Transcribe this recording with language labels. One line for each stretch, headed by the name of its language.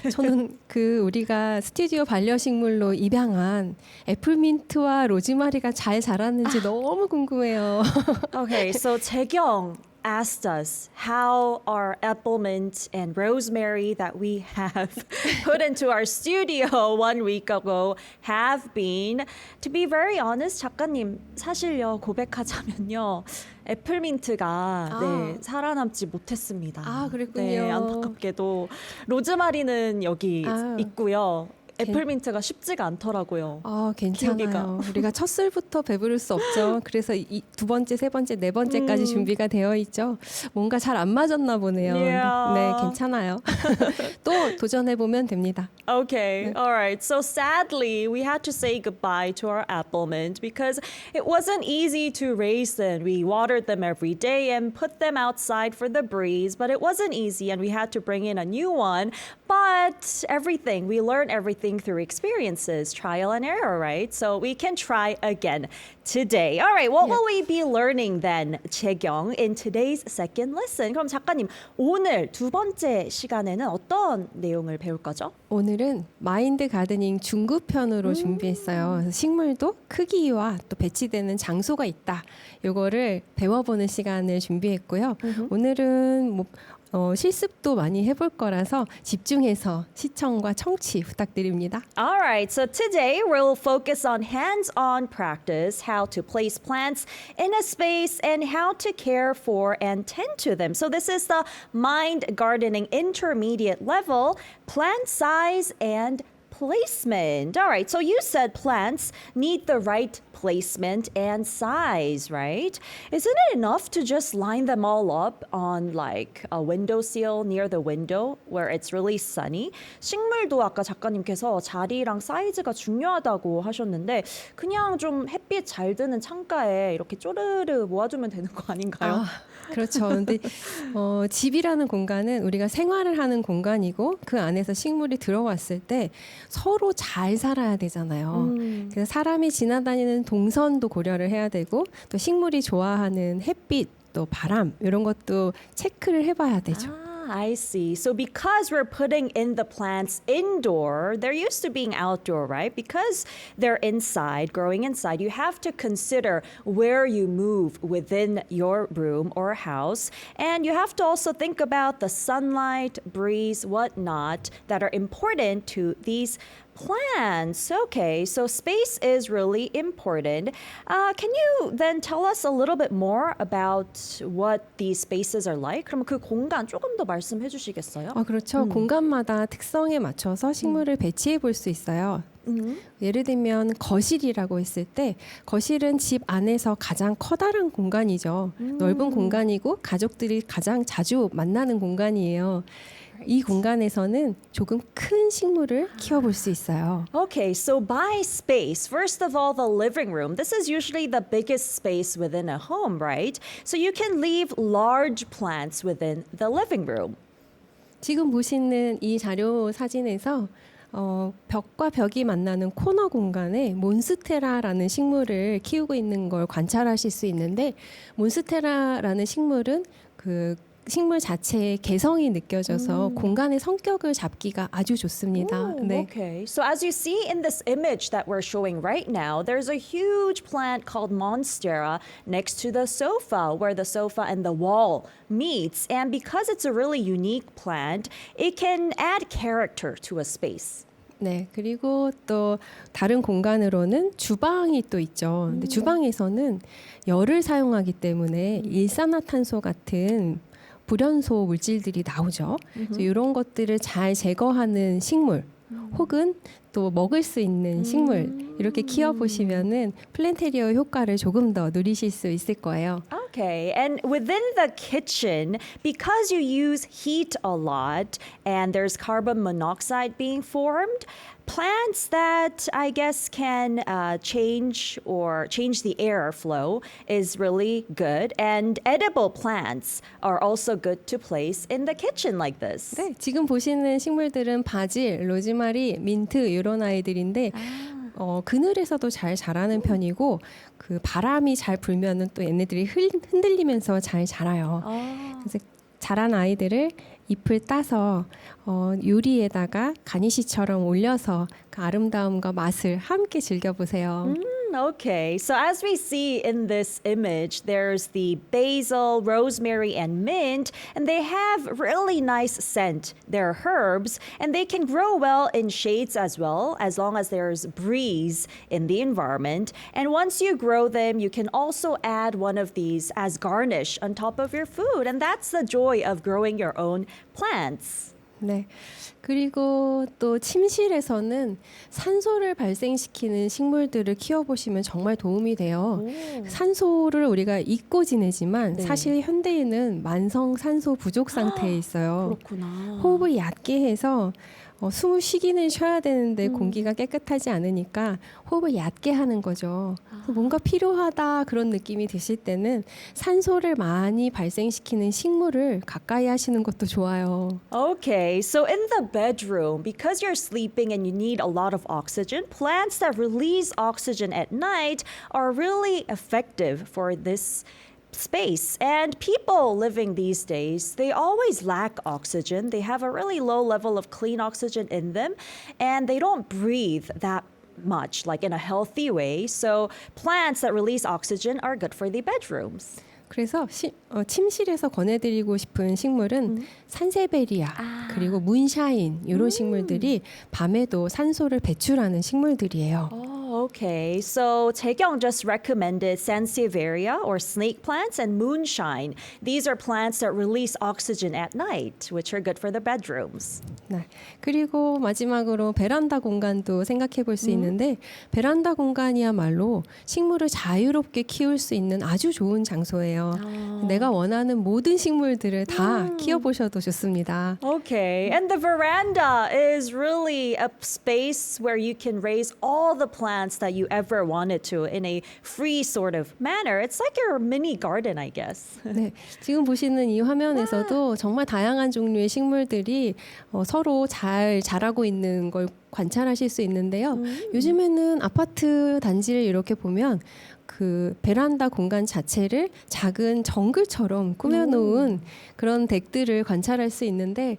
Korean: 저는 우리가 스튜디오 반려식물로 입양한 애플민트와 로즈마리가 잘 자랐는지 너무 궁금해요. Okay, so 재경,
English: asked us how our apple mint and rosemary that we have put into our studio 1 week ago have been. To be very honest,
Korean: 작가님 사실요 고백하자면요. 애플민트가 네, 살아남지 못했습니다. 아, 그랬군요. 네, 안타깝게도 로즈마리는 여기 있고요. 애플민트가 쉽지가 않더라고요. 괜찮아요. 기우기가. 우리가 첫 술부터 배부를 수 없죠. 그래서 이 두 번째, 세 번째, 네 번째까지 준비가 되어 있죠. 뭔가 잘 안 맞았나 보네요.
English: Yeah.
Korean: 네, 괜찮아요. 또 도전해 보면 됩니다.
English: Okay, all right. So sadly, we had to say goodbye to our apple mint because it wasn't easy to raise them. We watered them every day and put them outside for the breeze, but it wasn't easy and we had to bring in a new one. But we learn everything through experiences, trial and error, right? So we can try again today. All right, what will we be learning then, 재경, in today's second lesson?
Korean: 그럼 작가님, 오늘 두 번째 시간에는 어떤 내용을 배울 거죠? 오늘은 마인드 가드닝 중급편으로 준비했어요. 그래서 식물도 크기와 또 배치되는 장소가 있다. 요거를 배워보는 시간을 준비했고요. 오늘은 실습도 많이 해볼 거라서 집중해서 시청과 청취 부탁드립니다.
English: All right, so today we'll focus on hands-on practice, how to place plants in a space and how to care for and tend to them. So this is the Mind Gardening Intermediate level, plant size and placement. All right, so you said plants need the right placement and size, right? Isn't it enough to just line them all up on like a windowsill near the window where it's really sunny?
Korean: 식물도 아까 작가님께서 자리랑 사이즈가 중요하다고 하셨는데 그냥 좀 햇빛 잘 드는 창가에 이렇게 쪼르르 모아두면 되는 거 아닌가요? 그렇죠. 근데 집이라는 공간은 우리가 생활을 하는 공간이고 그 안에서 식물이 들어왔을 때 서로 잘 살아야 되잖아요. 그래서 사람이 지나다니는 동선도 고려를 해야 되고 또 식물이 좋아하는 햇빛 또 바람 이런 것도 체크를 해봐야 되죠.
English: I see. So because we're putting in the plants indoor, they're used to being outdoor, right? Because they're inside, growing inside, you have to consider where you move within your room or house. And you have to also think about the sunlight, breeze, whatnot that are important to these plants. Okay, so space is really important. Can you then tell us a little bit more about what these spaces are like?
Korean: 그럼 그 공간 조금 더 말씀해 주시겠어요? 그렇죠. 공간마다 특성에 맞춰서 식물을 배치해 볼 수 있어요. 예를 들면 거실이라고 했을 때 거실은 집 안에서 가장 커다란 공간이죠. 넓은 공간이고 가족들이 가장 자주 만나는 공간이에요. 이 공간에서는 조금 큰 식물을 키워볼 수 있어요.
English: Okay, so by space, first of all, the living room. This is usually the biggest space within a home, right? So you can leave large plants within the living room.
Korean: 지금 보시는 이 자료 사진에서 벽과 벽이 만나는 코너 공간에 몬스테라라는 식물을 키우고 있는 걸 관찰하실 수 있는데 몬스테라라는 식물은 그 식물 자체의 개성이 느껴져서 공간의 성격을 잡기가 아주 좋습니다.
English: Ooh, okay. So as you see in this image that we're showing right now, there's a huge plant called Monstera next to the sofa where the sofa and the wall meets. And because it's a really unique plant, it can add character to a space.
Korean: 네, 그리고 또 다른 공간으로는 주방이 또 있죠. 근데 주방에서는 열을 사용하기 때문에 일산화탄소 같은 불연소 물질들이 나오죠. 그래서 이런 것들을 잘 제거하는 식물 혹은 또 먹을 수 있는 식물 이렇게 키워보시면은 플랜테리어 효과를 조금 더 누리실 수 있을 거예요.
English: Okay, and within the kitchen, because you use heat a lot and there's carbon monoxide being formed, plants that I guess can change the airflow is really good. And edible plants are also good to place in the kitchen like this.
Korean: 네, 지금 보시는 식물들은 바질, 로즈마리, 민트 이런 아이들인데 그늘에서도 잘 자라는 편이고 그 바람이 잘 불면은 또 얘네들이 흔들리면서 잘 자라요. 그래서 자란 아이들을 잎을 따서 요리에다가 가니쉬처럼 올려서 그 아름다움과 맛을 함께 즐겨보세요.
English: Okay, so as we see in this image, there's the basil, rosemary, and mint, and they have really nice scent. They're herbs, and they can grow well in shades as well, as long as there's breeze in the environment. And once you grow them, you can also add one of these as garnish on top of your food, and that's the joy of growing your own plants.
Korean: 네. 그리고 또 침실에서는 산소를 발생시키는 식물들을 키워보시면 정말 도움이 돼요. 산소를 우리가 잊고 지내지만 네. 사실 현대인은 만성 산소 부족 상태에 있어요. 그렇구나. 호흡을 얕게 해서 숨을 쉬기는 쉬어야 되는데 공기가 깨끗하지 않으니까 호흡을 얕게 하는 거죠. 그래서 뭔가 필요하다 그런 느낌이 드실 때는 산소를 많이 발생시키는 식물을 가까이 하시는 것도 좋아요.
English: Okay, so in the bedroom, because you're sleeping and you need a lot of oxygen, plants that release oxygen at night are really effective for this space. And people living these days, they always lack oxygen. They have a really low level of clean oxygen in them, and they don't breathe that much, like in a healthy way. So plants that release oxygen are good for the bedrooms.
Korean: 그래서 침실에서 권해드리고 싶은 식물은 산세베리아 그리고 문샤인 이런 식물들이 밤에도 산소를 배출하는 식물들이에요.
English: Oh, okay. So Taekyung just recommended Sansevieria or snake plants and moonshine. These are plants that release oxygen at night, which are good for the bedrooms.
Korean: 네. 그리고 마지막으로 베란다 공간도 생각해 볼 수 있는데 베란다 공간이야말로 식물을 자유롭게 키울 수 있는 아주 좋은 장소예요. 내가 원하는 모든 식물들을 다 키워보셔도 좋습니다.
English: Okay. And the veranda is really a space where you can raise all the plants that you ever wanted to in a free sort of manner. It's like your mini garden, I guess.
Korean: 네, 지금 보시는 이 화면에서도 정말 다양한 종류의 식물들이 서로 잘 자라고 있는 걸 관찰하실 수 있는데요. 요즘에는 아파트 단지를 이렇게 보면 그 베란다 공간 자체를 작은 정글처럼 꾸며놓은 그런 덱들을 관찰할 수 있는데